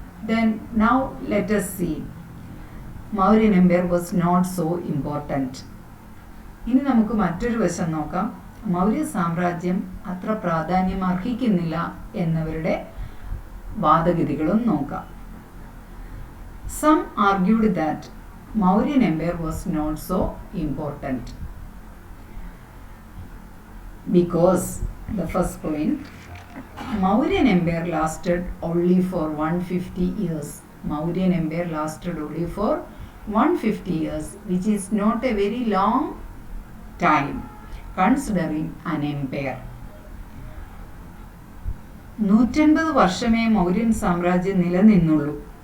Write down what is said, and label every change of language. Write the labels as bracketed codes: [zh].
[en] Then now let us see Mauryan Empire was not so important. [ml] ഇനി നമുക്ക് മറ്റൊരു വശം നോക്കാം. മൗര്യ സാമ്രാജ്യം അത്ര പ്രാധാന്യം അർഹിക്കുന്നില്ല എന്നവരുടെ വാദഗതികളും നോക്കാം. [en] Some argued that Mauryan Empire was not so important because the first point, Mauryan Empire lasted only for 150 years. Mauryan Empire lasted only for 150 years, which is not a very long time considering an empire. [ml] 150 വർഷമേ Mauryan സാമ്രാജ്യം നിലനിന്നുള്ളൂ.